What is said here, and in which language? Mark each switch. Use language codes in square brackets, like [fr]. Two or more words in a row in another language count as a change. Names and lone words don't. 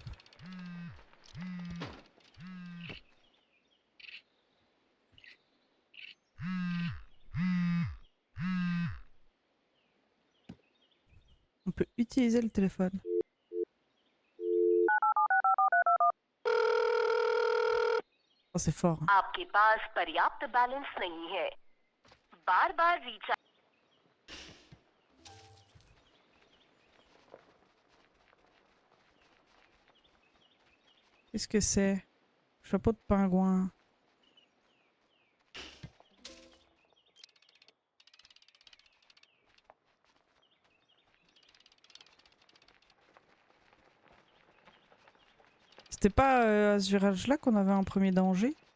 [fr] On peut utiliser le téléphone. Oh, c'est fort. Hein. [hi] आपके पास पर्याप्त बैलेंस नहीं है बार-बार रिचार्ज [fr] Qu'est-ce que c'est? Chapeau de pingouin. C'était pas à ce virage-là qu'on avait un premier danger?